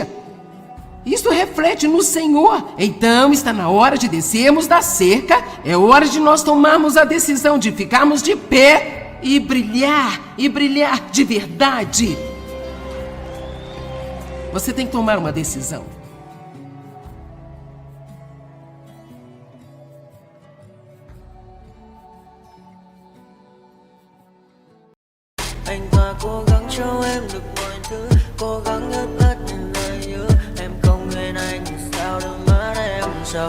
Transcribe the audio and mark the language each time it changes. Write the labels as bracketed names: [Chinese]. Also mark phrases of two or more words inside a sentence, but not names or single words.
[Portuguese] Isso reflete no Senhor. Então está na hora de descermos da cerca. É hora de nós tomarmos a decisão de ficarmos de pé e brilhar de verdade. Você tem que tomar uma decisão. [Vietnamese] Anh ta cố gắng cho em được mọi thứ, cố gắng ướt át những lời nhớ. Em không quên anh sao đôi mắt em sầu.